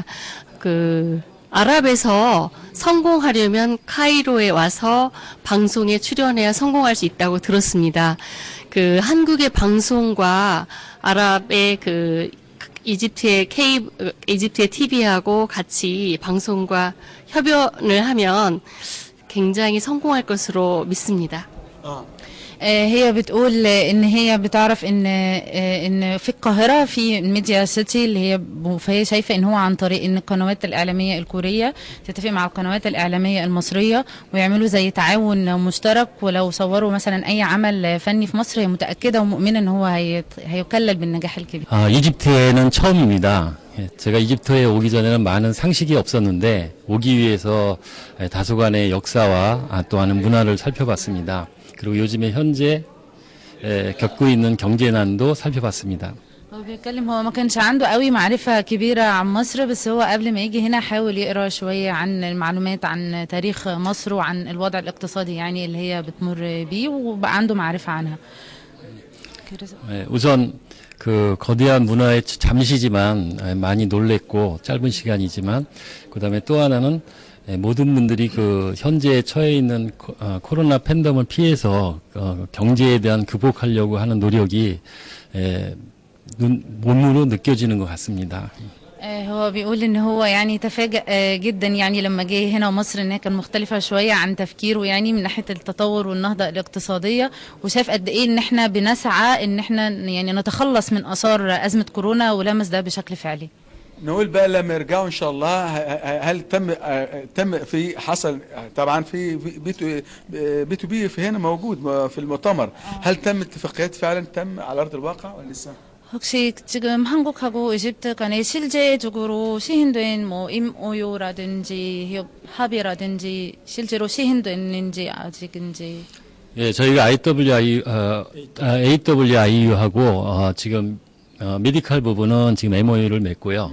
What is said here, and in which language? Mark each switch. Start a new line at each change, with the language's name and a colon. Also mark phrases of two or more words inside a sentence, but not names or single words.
Korean: 그 아랍에서 성공하려면 카이로에 와서 방송에 출연해야 성공할 수 있다고 들었습니다. 그 한국의 방송과 아랍의 그 이집트의 TV하고 같이 방송과 협연을 하면 굉장히 성공할 것으로 믿습니다.
Arabic: هي بتقول ان هي بتعرف ان في القاهره في الميديا سيتي اللي هي فهي شايفه ان هو عن طريق ان القنوات الاعلاميه الكوريه تتفق مع القنوات الاعلاميه المصريه ويعملوا زي تعاون مشترك ولو صوروا مثلا اي عمل فني في مصر هي متاكده ومؤمنه ان هو هيكلل بالنجاح الكبير.
Korean: 이집트에는 처음입니다. 제가 이집트에 오기 전에는 많은 상식이 없었는데 오기 위해서 다소간의 역사와 또한 문화를 살펴봤습니다. 그리고 요즘에 현재 겪고 있는 경제난도 살펴봤습니다.
Arabic: هو بيتكلم هو ما كانش عنده قوي معرفة كبيرة عن مصر بس هو قبل ما يجي هنا حاول يقرأ شوية عن المعلومات عن تاريخ مصر وعن الوضع الاقتصادي يعني اللي هي بتمر بيه وبقى عنده معرفة عنها.
Korean: 우선 그 거대한 문화에 잠시지만 많이 놀랬고 짧은 시간이지만 그다음에 또 하나는 모든 분들이 그 현재 처해 있는 코로나 팬덤을 피해서 경제에 대한 극복하려고 하는 노력이 몸으로 느껴지는 것 같습니다.
Arabic: هو بيقول ان هو يعني تفاجأ جدا يعني لما جه هنا مصر انها كان مختلفة شوية عن تفكيره يعني من ناحية التطور والنهضة الاقتصادية وشاف قد ايه ان احنا بنسعى ان احنا يعني نتخلص من اثار ازمة كورونا ولمس ده بشكل فعلي. نقول بقى لما يرجعوا ان شاء الله هل تم في حصل طبعا في
English: B to B
Arabic: في هنا موجود في المؤتمر، هل تم اتفاقيات فعلا تم على ارض الواقع ولا لسه؟
Korean: 혹시 지금 한국하고 이집트 간에 실제적으로 시행된 뭐 MOU라든지 합의라든지 실제로 시행됐는지 아직인지. 예, 저희가 AWIU하고 지금 메디칼 부분은 지금 MOU를 맺고요.